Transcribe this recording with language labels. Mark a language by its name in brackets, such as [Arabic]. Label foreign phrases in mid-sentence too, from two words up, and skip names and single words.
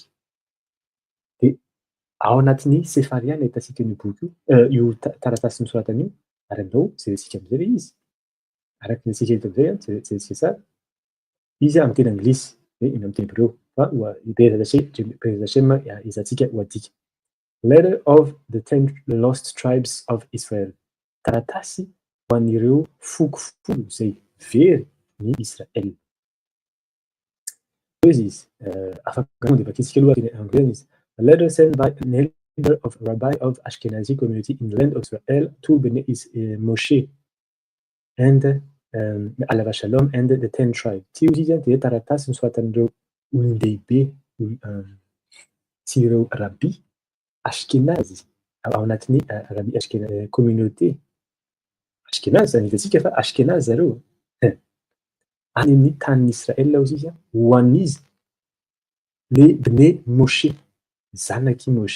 [Malagasy] Dia ao anatin'ny Sefaria no ahitantsika io boky io taratasy nosoratana io ary andao jerentsika amin'izay ilay izy. Araka ny antsika eto amin'izay jerentsika tsara. Izy amin'ny teny anglisy, iny amin'ny teny hébreu fa [Hebrew] Bezat Hashem [Malagasy] izantsika ho adika. [English] Letter of the 10 lost tribes of Israel. [Malagasy] Taratasy ho an'ireo fokofolo izay very ny Israel. Izy afaka dia vakiantsika aloha teny anglais izy. [English] A letter sent by an elder of rabbi of Ashkenazi community in the land of Israel to Bnei Moshe and [Hebrew] Alav Shalom [English] and the 10 tribes. [Malagasy] Ty izy dia taratasy nosoratan'ireo olon-dehibe sy ireo rabbi Ashkenazy ao anatin'ny rabbi Ashkenazy communauté Ashkenazy zany hitantsika fa Ashkenazy zareo any amin'ny tanin'ny Israel hozy izy ho an'izy le Bnei Moshe, zanaky Moshe.